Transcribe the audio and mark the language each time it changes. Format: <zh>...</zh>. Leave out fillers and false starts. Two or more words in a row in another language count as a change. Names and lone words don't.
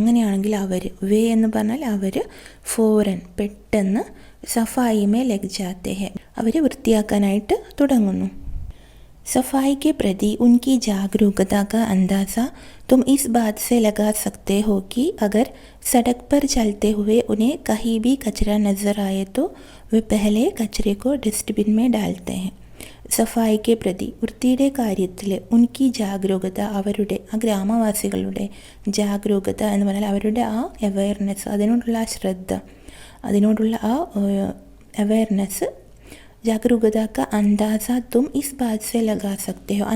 <ml>അങ്ങനെയാണെങ്കിൽ വേ എന്ന് പറഞ്ഞാൽ അവർ ഫോറൻ പെട്ടെന്ന്</ml> <hi>सफाई में लग जाते हैं</hi> <ml>അവർ വൃത്തിയാക്കാനായിട്ട് തുടങ്ങുന്നു.</ml> <hi>सफाई के प्रति उनकी जागरूकता का अंदाज़ा तुम इस बात से लगा सकते हो कि अगर सड़क पर चलते हुए उन्हें कहीं भी कचरा नज़र आए तो वे पहले कचरे को डस्टबिन में डालते हैं.</hi> <ml>സഫായിക്ക് പ്രതി വൃത്തിയുടെ കാര്യത്തിൽ</ml> <hi>उनकी जागरूकता</hi> <ml>അവരുടെ ആ ഗ്രാമവാസികളുടെ ജാഗരൂകത എന്ന് പറഞ്ഞാൽ അവരുടെ ആ അവയർനെസ്, അതിനോടുള്ള ആ ശ്രദ്ധ, അതിനോടുള്ള ആ അവയർനെസ്,</ml> <hi>जागरूकता का अंदाज़ा तुम इस बात से लगा सकते हो.</hi>